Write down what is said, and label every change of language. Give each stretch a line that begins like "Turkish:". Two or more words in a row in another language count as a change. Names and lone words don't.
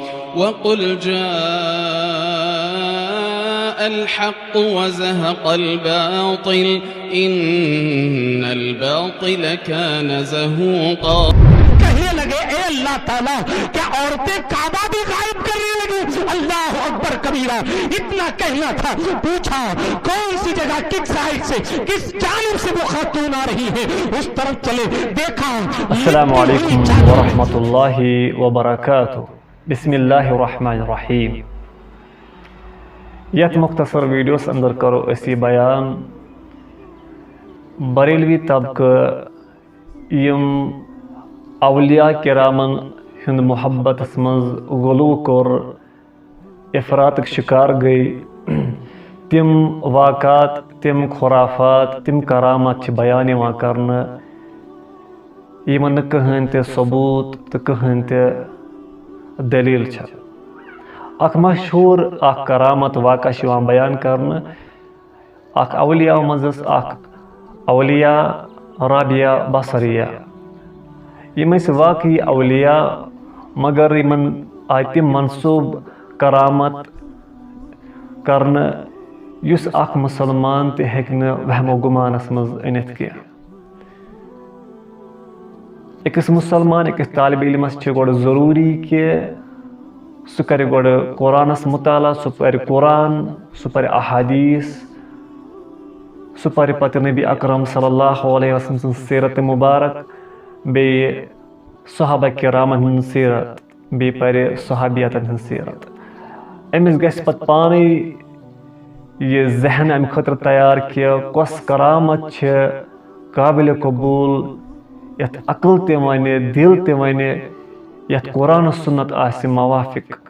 Arabic: وقل جاء الحق وزهق الباطل إن الباطل كان زهوقا.
Urdu: کہنے لگے اے اللہ تعالیٰ کیا عورتیں کعبہ بھی غائب کرنے لگی؟
Arabic: اللہ اکبر کبیرہ.
Urdu: اتنا کہنا تھا. پوچھا کون سی جگہ کس سائڈ سے کس جانب سے وہ خاتون آ رہی ہے، اس طرف چلے. دیکھا.
Arabic: السلام علیکم ورحمۃ اللہ وبرکاتہ. بسم اللہ الرحمن الرحیم.
Kashmiri: یت مختصر ویڈیوس اندر کرو اسی بیان بریلوی طبقہ یم اولیاء کرامن ہند محبت مز غلو کور افراطک شکار گئی. تم واقعات، تم خرافات، تم کرامات بیان کرنا یمن کہین تہ ثبوت تو کہین تہ دلیل. اخ مشہور اخ کرامت واقعہ بیان کرنا. اخ اولیاء مزس اخ اولیاء رابعہ بصریہ. یم واقعی اولیاء مگر یمن آئی تم منصوب کرامت کرنا یس اخ مسلمان تہ ہیکہ وہم و گمانس مز انت کی. اکس مسلمان اکس طالب علمس گوڑ ضروری کہ سہ کرِ گوڑ قرآنس مطالعہ، سہ پرِ قرآن، سہ پرِ احادیث، سہ پرِ پتہ نبی اکرم
Arabic: صلی اللہ علیہ وسلم
Kashmiri: سن سیرت مبارک، بیٚیہِ صحابہ کرامن ہٕنٛز سیرت، بیٚیہِ پرِ صحابیاتن ہٕنٛز سیرت. أمِس گژھِ پتہٕ پانے یہ ذہن امہِ خٲطرٕ تیار کہ کۄس کرامت چھِ قابل قبوٗل، یتھ عقل تہِ ونہِ، دل تہِ ونہِ، یتھ قرآن و سنت آسہِ موافق.